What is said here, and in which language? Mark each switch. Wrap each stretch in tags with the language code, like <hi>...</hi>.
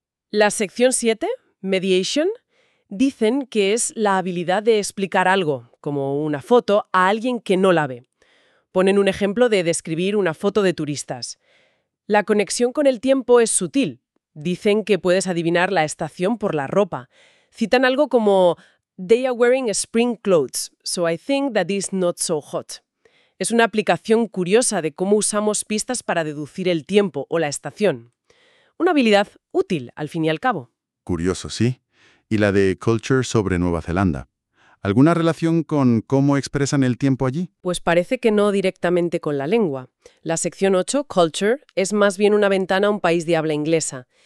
<es>La sección 7, mediation, dicen que es la habilidad de explicar algo, como una foto, a alguien que no la ve. Ponen un ejemplo de describir una foto de turistas. La conexión con el tiempo es sutil. Dicen que puedes adivinar la estación por la ropa. Citan algo como,</es> <en>"They are wearing spring clothes, so I think that is not so hot."</en> <es>Es una aplicación curiosa de cómo usamos pistas para deducir el tiempo o la estación. Una habilidad útil, al fin y al cabo. Curioso, sí. ¿Y la de culture sobre Nueva Zelanda? ¿Alguna relación con cómo expresan el tiempo allí? Pues parece que no directamente con la lengua. La sección 8, culture, es más bien una ventana a un país de habla inglesa.</es>